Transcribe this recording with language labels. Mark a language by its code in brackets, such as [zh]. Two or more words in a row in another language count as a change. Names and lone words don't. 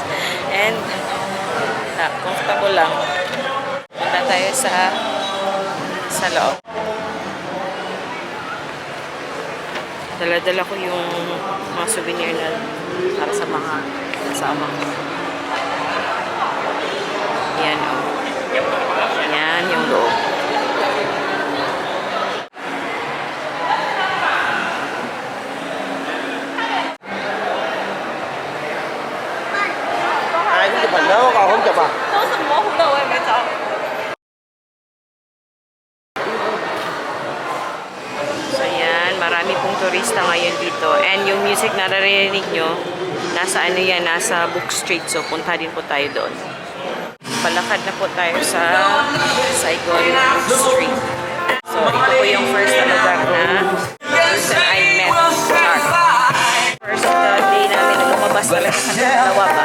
[en] And comfortable [tl] lang. Punta tayo sa sa loob. Dala-dala ko yung mga souvenir na para sa mga kasama ko. Yan o. Yan yung loob. [vi] Ai cũng chụp hình đó, còn không chụp à? [tl] So yan, marami pong turista ngayon dito. And yung music na naririnig nyo, nasa ano yan, nasa Book Street. So punta din po tayo doon. Palakad na po tayo sa Saigon Book Street. So ito po yung first na lugar na [en] person I met Shark. [tl] First day namin na lumabas talaga sa dalawa ba.